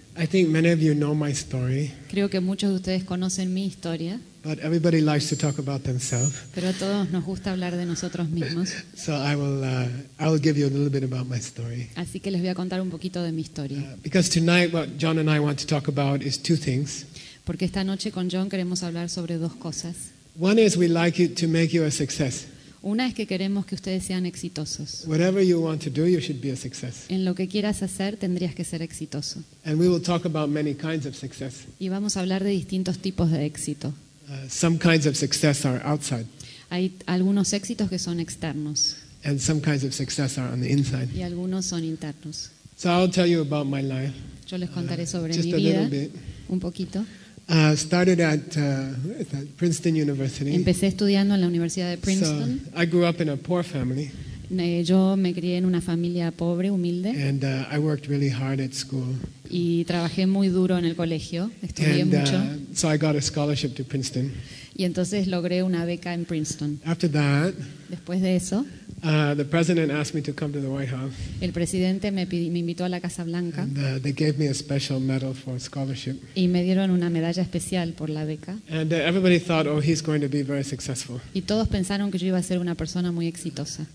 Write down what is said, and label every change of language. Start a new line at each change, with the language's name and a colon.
English: I think many of you know my story.
Spanish: Creo que muchos de ustedes conocen mi historia.
English: But everybody likes to talk about themselves.
Spanish: Pero a todos nos gusta hablar de nosotros mismos.
English: So I will give you a little bit about my story.
Spanish: Así que les voy a contar un poquito de mi historia.
English: Because tonight what John and I want to talk about is 2 things.
Spanish: Porque esta noche con John queremos hablar sobre 2 cosas.
English: One is we like it to make you a success.
Spanish: Una es que queremos que ustedes sean exitosos.
English: Whatever you want to do, you should be a success.
Spanish: En lo que quieras hacer, tendrías que ser exitoso.
English: And we will talk about many kinds of success.
Spanish: Y vamos a hablar de distintos tipos de éxito.
English: Some kinds of success are outside.
Spanish: hay algunos éxitos que son externos.
English: And some kinds of success are on the inside.
Spanish: Y algunos son internos.
English: So I'll tell you about my life.
Spanish: Yo les contaré sobre mi vida. Un poquito.
English: Started at Princeton University.
Spanish: Empecé estudiando en la Universidad de Princeton.
English: So I grew up in a poor family.
Spanish: Yo me crié en una familia pobre, humilde.
English: And I worked really hard at school.
Spanish: Y trabajé muy duro en el colegio. Estudié mucho.
English: So I got a scholarship to Princeton.
Spanish: Y entonces logré una beca en Princeton.
English: After that.
Spanish: Después de eso.
English: The president asked me to come to the White House.
Spanish: El presidente me invitó a la Casa Blanca.
English: And, they gave me a special medal for scholarship.
Spanish: Y me dieron una medalla especial por la beca.
English: And everybody thought, oh, he's going to be very successful.
Spanish: Y todos pensaron que yo iba a ser una persona muy exitosa.